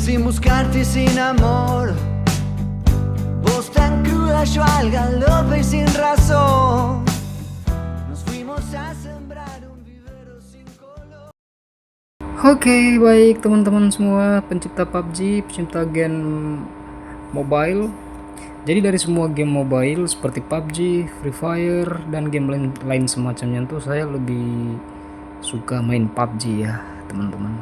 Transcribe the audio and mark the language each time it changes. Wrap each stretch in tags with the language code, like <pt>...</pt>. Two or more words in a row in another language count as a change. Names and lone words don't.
<es>buscarte sin amor. Vos tan cruda, yo al galope y sin razón. Nos fuimos a sembrar un vivero sin color.</es> <id>Oke, baik teman-teman semua pencipta PUBG, pencipta game mobile. Jadi dari semua game mobile seperti PUBG, Free Fire, dan game lain semacamnya tuh saya lebih suka main PUBG ya teman-teman.</id>